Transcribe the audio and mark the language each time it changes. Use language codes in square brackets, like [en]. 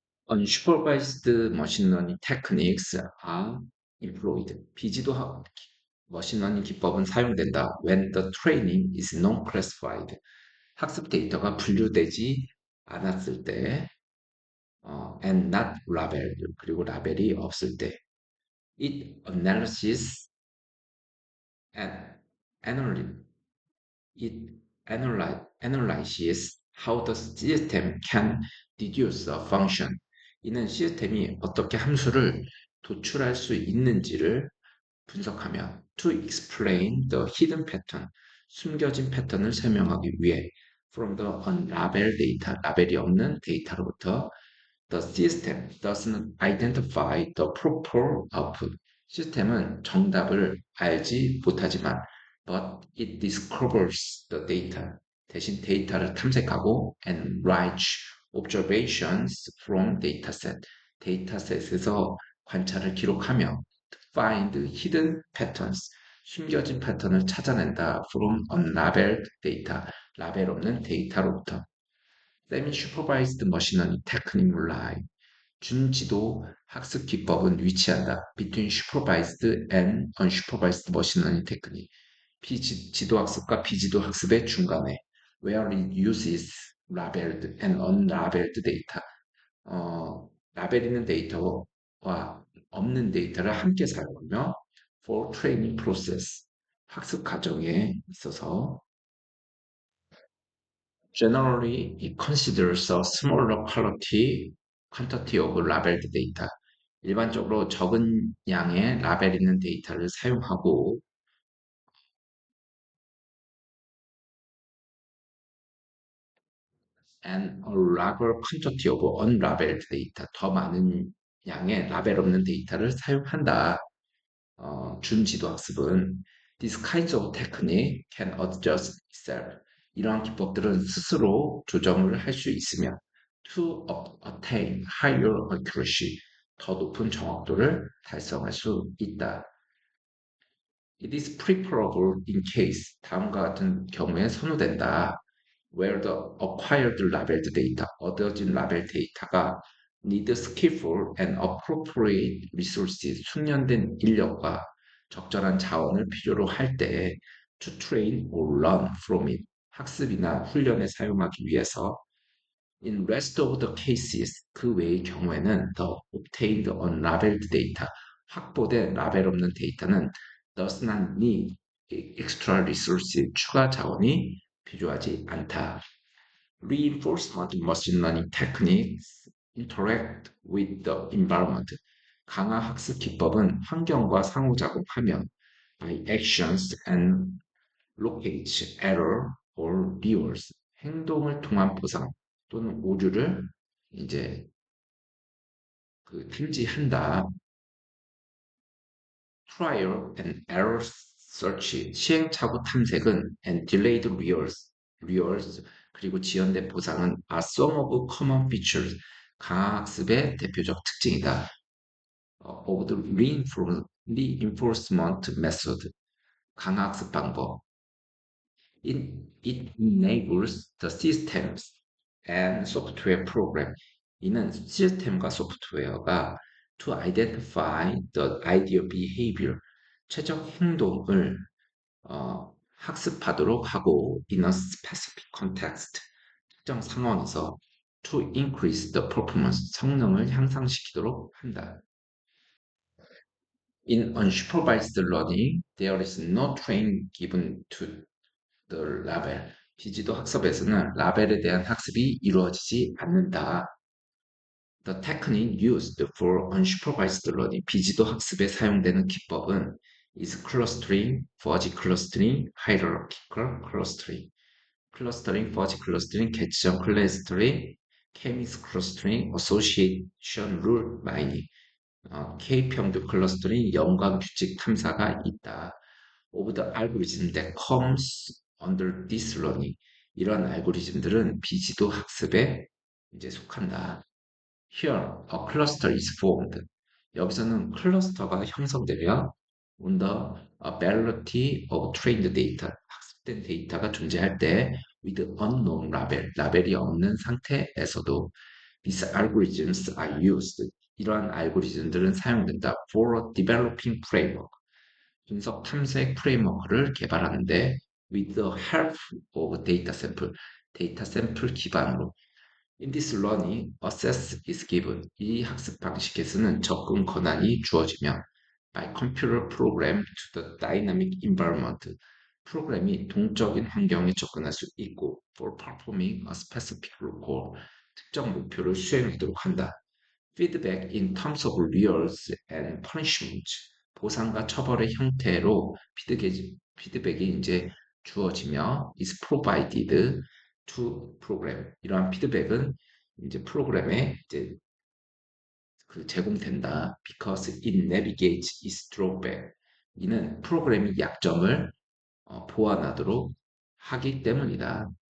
[en] Unsupervised machine learning techniques are employed. [ko] 비지도 머신러닝 기법은 사용된다. [en] When the training is non-classified. [ko] 학습 데이터가 분류되지 않았을 때, [en] and not labeled. [ko] 그리고 라벨이 없을 때. [en] It analysis and analyze. It analyzes how the system can deduce a function. [ko] 이는 시스템이 어떻게 함수를 도출할 수 있는지를 분석하며 [en] to explain the hidden pattern, [ko] 숨겨진 패턴을 설명하기 위해 [en] from the unlabeled data, [ko] 라벨이 없는 데이터로부터 [en] the system doesn't identify the proper output. [ko] 시스템은 정답을 알지 못하지만 [en] but it discovers the data. [ko] 대신 데이터를 탐색하고 [en] and writes observations from dataset. [ko] 데이터셋에서 관찰을 기록하며 [en] find hidden patterns. [ko] 숨겨진 패턴을 찾아낸다. [en] from unlabeled data. [ko] 라벨 없는 데이터로부터. [en] Semi-supervised machine learning technique lie. [ko] 준지도 학습 기법은 위치한다. [en] Between supervised and unsupervised machine learning technique. [ko] 비지도 학습과 비지도 학습의 중간에 [en] where it uses labeled and unlabeled data. [ko] 라벨 있는 데이터와 없는 데이터를 함께 사용하며 [en] for training process. [ko] 학습 과정에 있어서 [en] generally it considers a smaller quantity of labeled data. [ko] 일반적으로 적은 양의 라벨 있는 데이터를 사용하고 [en] and a larger quantity of unlabeled data. [ko] 더 많은 양의 라벨 없는 데이터를 사용한다. 준지도 학습은 [en] These kinds of technique can adjust itself. [ko] 이러한 기법들은 스스로 조정을 할 수 있으며 [en] to attain higher accuracy, [ko] 더 높은 정확도를 달성할 수 있다. [en] It is preferable in case [ko] 다음과 같은 경우에 선호된다. [en] Where the acquired labeled data, [ko] 얻어진 라벨 데이터가 [en] need skillful and appropriate resources, [ko] 숙련된 인력과 적절한 자원을 필요로 할 때 [en] to train or learn from it, [ko] 학습이나 훈련에 사용하기 위해서 [en] in rest of the cases, [ko] 그 외의 경우에는 [en] the obtained unlabeled data, [ko] 확보된 라벨 없는 데이터는 [en] does not need extra resources, [ko] 추가 자원이 필요하지 않다. [en] Reinforcement machine learning techniques interact with the environment. [ko] 강화 학습 기법은 환경과 상호작용하며 [en] by actions and locates error or rewards. [ko] 행동을 통한 보상 또는 오류를 이제 탐지한다. [en] Trial and error search, [ko] 시행착오 탐색은 [en] and delayed rewards [ko] 그리고 지연된 보상은 [en] are some of common features, [ko] 강학습의 대표적 특징이다. [en] of the reinforcement method, [ko] 강학습 방법. [en] It enables the systems and software program. [ko] 이는 시스템과 소프트웨어가 [en] to identify the ideal behavior, [ko] 최적 행동을 학습하도록 하고 [en] in a specific context, [ko] 특정 상황에서 [en] to increase the performance, [ko] 성능을 향상시키도록 한다. [en] In unsupervised learning, there is no training given to the label. [ko] 비지도 학습에서는 라벨에 대한 학습이 이루어지지 않는다. [en] The technique used for unsupervised learning, [ko] 비지도 학습에 사용되는 기법은 [en] is clustering, fuzzy clustering, hierarchical clustering. 클러스터링, fuzzy clustering, [ko] 개치형 클러스터링, [en] k-means clustering, association rule mining. [ko] K-평도 클러스터링, 연관 규칙 탐사가 있다. [en] Of the algorithm that comes under this learning. [ko] 이러한 알고리즘들은 비지도 학습에 이제 속한다. [en] Here, a cluster is formed. [ko] 여기서는 클러스터가 형성되며 [en] on the variety of trained data, [ko] 학습된 데이터가 존재할 때 [en] with unknown label, [ko] 라벨이 없는 상태에서도 [en] these algorithms are used. [ko] 이러한 알고리즘들은 사용된다 [en] for developing framework, [ko] 분석 탐색 프레임워크를 개발하는데 [en] with the help of data sample, [ko] 데이터 샘플 기반으로. [en] In this learning, access is given. [ko] 이 학습 방식에서는 접근 권한이 주어지며 [en] by computer program to the dynamic environment, [ko] 프로그램이 동적인 환경에 접근할 수 있고 [en] for performing a specific goal, [ko] 특정 목표를 수행하도록 한다. [en] Feedback in terms of rewards and punishment, [ko] 보상과 처벌의 형태로 피드백이 이제 주어지며 [en] is provided to program. [ko] 이러한 피드백은 이제 프로그램에 이제 제공된다. [en] Because it navigates its drawback. [ko] 이는 프로그램이 약점을 보완하도록 하기 때문이다.